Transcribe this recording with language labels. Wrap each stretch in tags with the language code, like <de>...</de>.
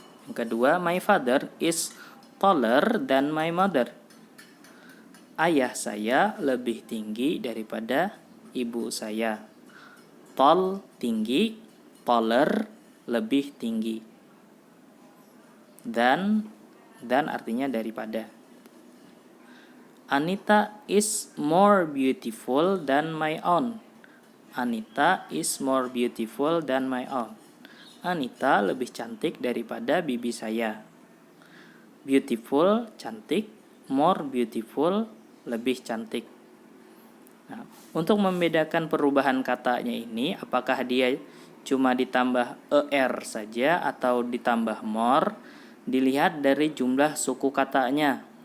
<id>Yang kedua,</id> <en>my father is taller than my mother.</en> <id>Ayah saya lebih tinggi daripada ibu saya. Tall, tinggi, taller, lebih tinggi. Dan artinya daripada.</id> <en>Anita is more beautiful than my own. Anita is more beautiful than my own.</en> <id>Anita lebih cantik daripada bibi saya. Beautiful, cantik. More beautiful, lebih cantik. Untuk membedakan perubahan katanya ini, apakah dia cuma ditambah saja atau ditambah more, dilihat dari jumlah suku katanya.</id>